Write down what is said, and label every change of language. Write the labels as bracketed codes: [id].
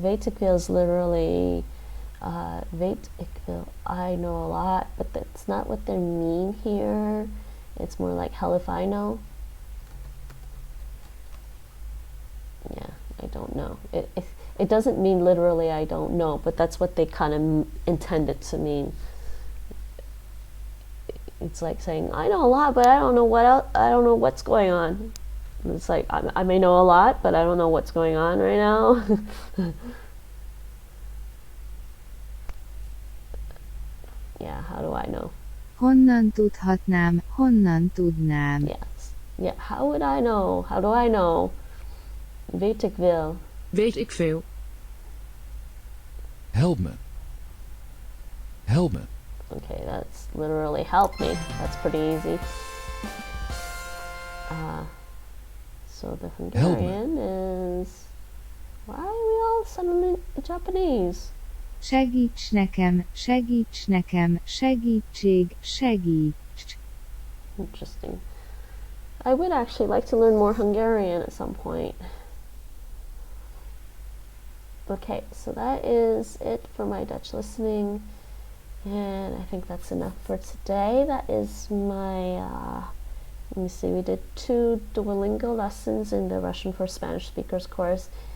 [nl] Weet ik veel is literally weet ik veel. [en] I know a lot, but that's not what they mean here. It's more like hell if I know. know. It doesn't mean literally I don't know, but that's what they kind of intended to mean. It's like saying, I know a lot, but I don't know what else, I don't know what's going on. And it's like, I may know a lot, but I don't know what's going on right now. Yeah, how do I know? [hu] Honnan tudhatnám, honnan tudnám. [en] Yes. Yeah, how would I know? How do I know? [nl] Weet ik veel. Weet ik veel. [en] Help me. Help me. Okay, that's literally help me. That's pretty easy. So the Hungarian is... Why are we all suddenly Japanese? [hu] Segíts nekem, segíts nekem, segítség, segíts. [en] Interesting. I would actually like to learn more Hungarian at some point. Okay, so that is it for my Dutch listening. And I think that's enough for today. That is my, let me see, we did 2 Duolingo lessons in the Russian for Spanish speakers course.